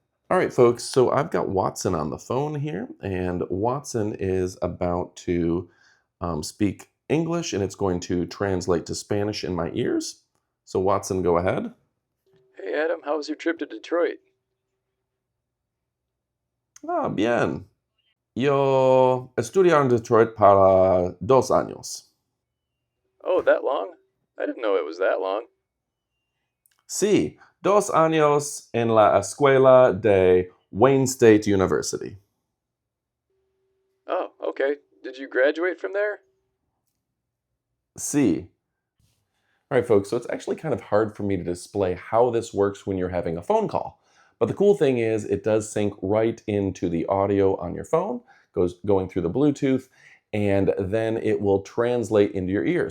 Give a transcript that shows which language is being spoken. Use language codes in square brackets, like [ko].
[en] All right, folks, so I've got Watson on the phone here, and Watson is about to speak English, and it's going to translate to Spanish in my ears. So Watson, go ahead. Hey Adam, how was your trip to Detroit? [es] Ah, bien. Yo estudié en Detroit para 2 años. [en] Oh, that long? I didn't know it was that long. [es] Sí, 2 años en la escuela de Wayne State University. [en] Oh, okay. Did you graduate from there? [es] Sí. [en] All right, folks, so it's actually kind of hard for me to display how this works when you're having a phone call. But the cool thing is it does sync right into the audio on your phone, going through the Bluetooth, and then it will translate into your ear.